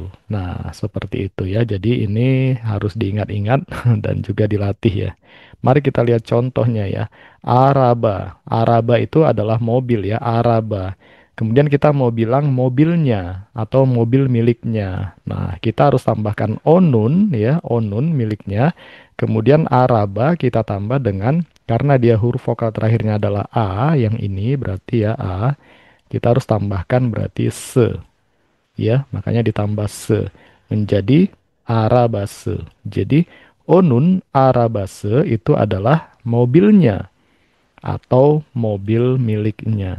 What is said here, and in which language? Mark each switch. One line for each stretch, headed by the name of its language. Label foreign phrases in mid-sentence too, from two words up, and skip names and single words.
Indonesian: Nah, seperti itu ya. Jadi ini harus diingat-ingat dan juga dilatih ya. Mari kita lihat contohnya ya. Araba. Araba itu adalah mobil ya, araba. Kemudian kita mau bilang mobilnya atau mobil miliknya. Nah, kita harus tambahkan onun ya, onun miliknya. Kemudian araba kita tambah dengan, karena dia huruf vokal terakhirnya adalah a, yang ini berarti ya a, kita harus tambahkan berarti se ya, makanya ditambah se menjadi arabase. Jadi
Turkish: onun arabase
Indonesian: itu adalah mobilnya atau mobil miliknya.